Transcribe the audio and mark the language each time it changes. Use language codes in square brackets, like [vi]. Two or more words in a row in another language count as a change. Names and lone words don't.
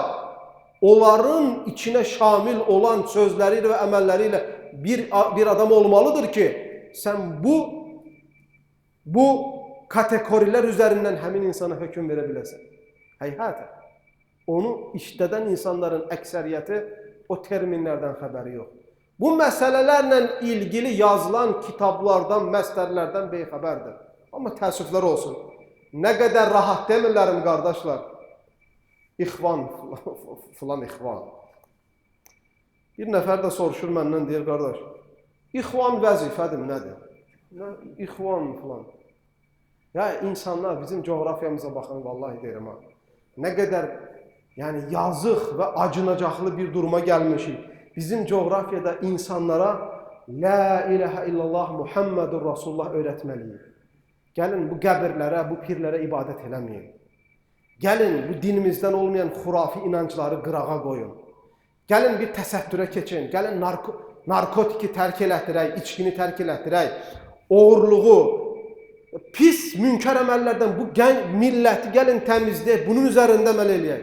[az] Onların içine şamil olan sözleriyle ve əməlləriyle bir adam olmalıdır ki, sen bu kategoriler üzerinden həmin insana hüküm verebilirsin. Heyhatə. Onu işlədən insanların əksəriyyəti o terminlerden xəbəri yok. Bu məsələlərlə ilgili yazılan kitablardan, məslərlərdən beyxəbərdir. Ama təəssüflər olsun. [tr] Ne kadar rahat [az] demirlərim qardaşlar. İhvan, filan ihvan. Bir nəfər də soruşur məndən, deyir qardaş, İhvan vəzifədir, nədir? İhvan filan. Ya insanlar bizim coğrafyamıza baxın, vallahi deyirəm ha. [tr] Ne kadar yani [az] yazıq və acınacaqlı bir duruma gəlmişik. Bizim coğrafyada insanlara [ar] لا إله إلا الله محمد رسول الله [az] öğretmeliyiz. Gelin bu qəbirlərə, bu pirlərə ibadət eləməyin. Gelin bu dinimizdən olmayan xurafi inancları qırağa qoyun. Gelin bir təsəttürə keçin. Gelin narkotiki tərk elətdirək, içkini tərk elətdirək. Oğurluğu, pis münkər əməllərdən bu milləti gəlin təmizləyək, bunun üzərində əməl eləyək.